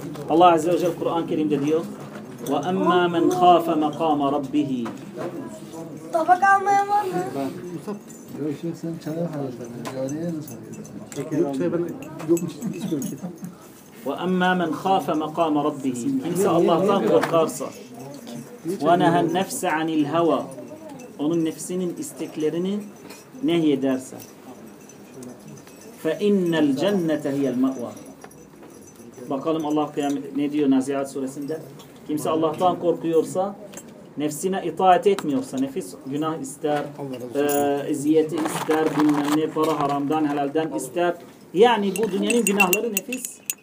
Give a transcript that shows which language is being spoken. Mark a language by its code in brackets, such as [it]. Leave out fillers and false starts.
[tr] Allah Azze ve Celle Kur'an-ı Kerim'de diyor [ar] وَأَمَّا مَنْ خَافَ مَقَامَ رَبِّهِ. [tr] Tabak almaya var mı? Mustafa, yok şimdi sen çay alacaksın. Yok çay, ben yok mu çizim hiç görmek istiyorum. [ar] وَأَمَّا مَنْ خَافَ مَقَامَ رَبِّهِ. [tr] Kimse Allah'tan korkarsa [ar] وَنَهَا النَّفْسَ عَنِ الْهَوَى. [tr] Onun nefsinin isteklerini nehy ederse [ar] فَاِنَّ الْجَنَّةَ هِيَ الْمَأْوَى. [tr] Bakalım Allah kıyamet ne diyor Nazihat suresinde? Kimse Allah'tan korkuyorsa, nefsine itaat etmiyorsa, nefis günah ister, eziyeti ister, bilmem ne, para haramdan, helalden ister. Yani bu dünyanın günahları nefis